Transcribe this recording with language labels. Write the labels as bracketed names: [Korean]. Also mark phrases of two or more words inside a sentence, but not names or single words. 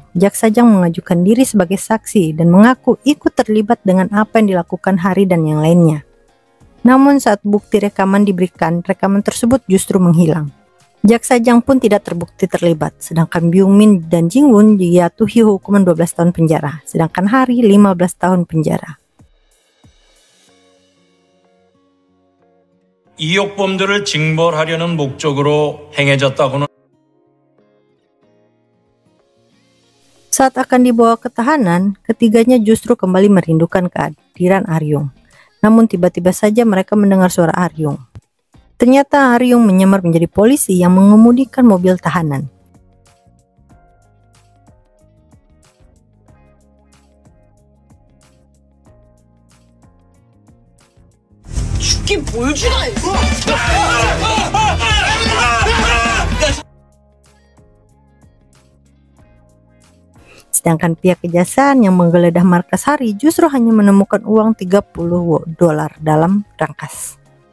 [Indonesian] Jaksa Jang mengajukan diri sebagai saksi dan mengaku ikut terlibat dengan apa yang dilakukan Hari dan yang lainnya. Namun saat bukti rekaman diberikan, rekaman tersebut justru menghilang. Jaksa Jang pun tidak terbukti terlibat, sedangkan Byung Min dan Jin Woong dijatuhi hukuman 12 tahun penjara, sedangkan Hari 15 tahun penjara. [Korean] 이익범들을 징벌하려는 목적으로 행해졌다고는. [Indonesian] Saat akan dibawa ke tahanan, ketiganya justru kembali merindukan kehadiran Aryong. Namun tiba-tiba saja mereka mendengar suara Aryong. Ternyata Aryong menyamar menjadi polisi yang mengemudikan mobil tahanan. [Korean] 죽긴 뭘 죽어! [Indonesian] Sedangkan pihak kejaksaan yang menggeledah markas Hari justru hanya menemukan uang $30 dalam rangkas.